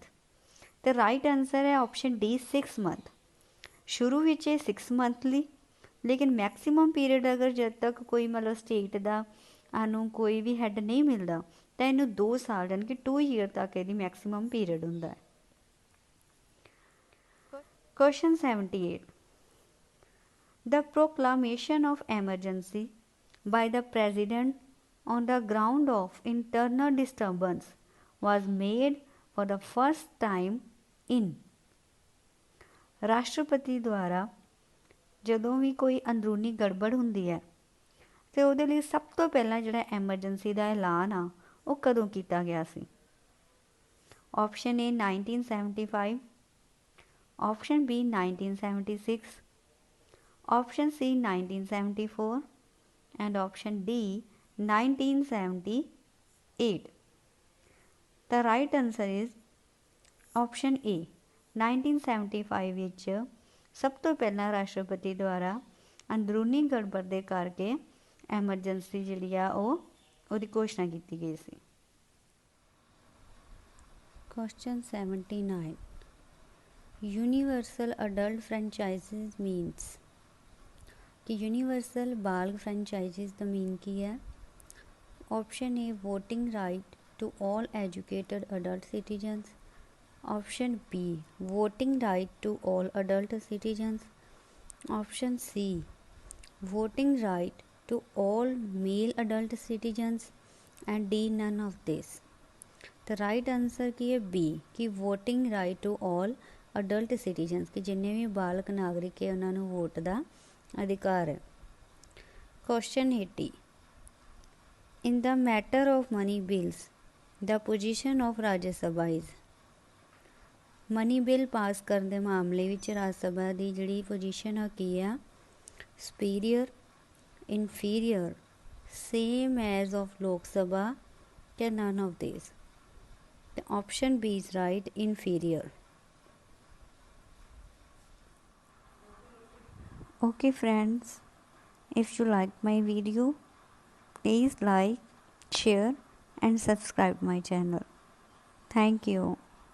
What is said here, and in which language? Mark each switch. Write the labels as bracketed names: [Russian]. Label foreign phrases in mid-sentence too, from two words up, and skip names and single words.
[Punjabi] ਤੇ [English] right answer [Punjabi] ਹੈ [English] option D [Punjabi] 6 month। ਸ਼ੁਰੂ ਵਿੱਚ ਇਹ 6 month ਲਈ, ਲੇਕਿਨ [English] maximum period [Punjabi] ਅਗਰ ਜਦ ਤੱਕ ਕੋਈ ਮਤਲਬ ਸਟੇਟ ਦਾ ਸਾਨੂੰ ਕੋਈ ਵੀ ਹੈੱਡ ਨਹੀਂ ਮਿਲਦਾ ਤਾਂ ਇਹਨੂੰ 2 ਸਾਲ ਯਾਨੀ ਕਿ 2 year ਤੱਕ ਇਹਦੀ [English] maximum period [Punjabi] ਹੁੰਦਾ ਹੈ। [English] Question 78. The proclamation of emergency by the President on the ground of internal disturbance was made for the first time in। [Punjabi] ਰਾਸ਼ਟਰਪਤੀ ਦੁਆਰਾ ਜਦੋਂ ਵੀ ਕੋਈ ਅੰਦਰੂਨੀ ਗੜਬੜ ਹੁੰਦੀ ਹੈ ਅਤੇ ਉਹਦੇ ਲਈ ਸਭ ਤੋਂ ਪਹਿਲਾਂ ਜਿਹੜਾ ਐਮਰਜੈਂਸੀ ਦਾ ਐਲਾਨ ਆ ਉਹ ਕਦੋਂ ਕੀਤਾ ਗਿਆ ਸੀ। [English] option A [Punjabi] 1975, [English] option B [Punjabi] 1976, [English] option C [Punjabi] 1974 [English] and option D [Punjabi] 1978। [English] The right answer is option A [Punjabi] 1975 ਵਿੱਚ ਸਭ ਤੋਂ ਪਹਿਲਾਂ ਰਾਸ਼ਟਰਪਤੀ ਦੁਆਰਾ ਅੰਦਰੂਨੀ ਗੜਬੜ ਦੇ ਕਰਕੇ ਐਮਰਜੈਂਸੀ ਜਿਹੜੀ ਆ ਉਹਦੀ ਘੋਸ਼ਣਾ ਕੀਤੀ ਗਈ ਸੀ। [English] Question 79. Universal adult franchises means [Hindi] कि यूनिवर्सल बाल फ्रेंचाइजेज [Punjabi] ਦਾ ਮੀਨ ਕੀ ਹੈ। [English] Option A voting right to all educated adult citizens, option B voting right to all adult citizens, option C voting right to all male adult citizens and D none of this. [Punjabi] ਤਾਂ [English] right answer [Punjabi] ਕੀ ਹੈ ਬੀ ਕਿ [English] voting right to all adult citizens, [Punjabi] ਕਿ ਜਿੰਨੇ ਵੀ ਬਾਲਕ ਨਾਗਰਿਕ ਹੈ ਉਹਨਾਂ ਨੂੰ ਵੋਟ ਦਾ ਅਧਿਕਾਰ ਹੈ। [English] ਕੁਐਸਚਨ 80. In the matter of money bills, the position of ਰਾਜ ਸਭਾ is। money bill [Punjabi] ਪਾਸ ਕਰਨ ਦੇ ਮਾਮਲੇ ਵਿੱਚ ਰਾਜ ਸਭਾ ਦੀ ਜਿਹੜੀ ਪੋਜੀਸ਼ਨ ਆ ਕੀ ਆ, [English] superior, inferior, same as of Lok Sabha [Punjabi] ਜਾਂ [English] none of this. Option B is right, inferior. Okay friends, if you like my video, please like, share and subscribe my channel. Thank you.